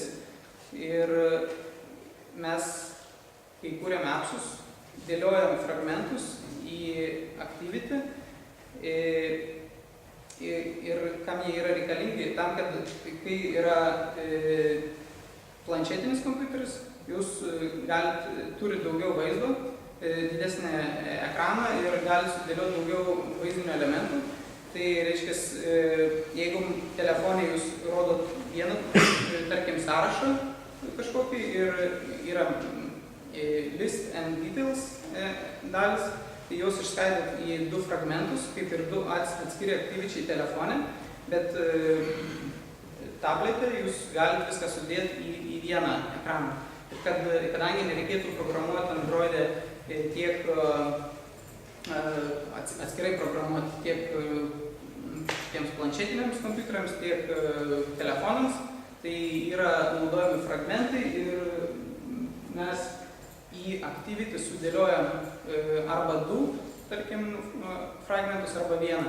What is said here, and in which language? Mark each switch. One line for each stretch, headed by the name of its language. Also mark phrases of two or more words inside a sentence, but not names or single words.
Lithuanian: Ir mes, kai kūrėme appsus, dėliojam fragmentus į activity ir kam jie yra reikalingi, tam, kad kai yra planšetinis kompiuteris, jūs turit daugiau vaizdo, didesnį ekraną ir gali sudėlioti daugiau vaizdinių elementų. Tai reiškia, jeigu telefonai jūs rodot vieną, tarkim, sąrašą kažkokį ir yra
English: list and details
Lithuanian: dalis, tai jūs išskaidot į 2 fragmentus, kaip ir 2 atskiri aktyvičiai telefone, bet tablete jūs galite viską sudėti į vieną ekraną. Ir kadangi nereikėtų programuoti Android'e tiek atskirai programuoti tiek tiems planšetiniams kompiuteriams, tiek telefonams, tai yra naudojami fragmentai ir mes į activity sudėliojam arba 2, tarkim, fragmentus arba 1.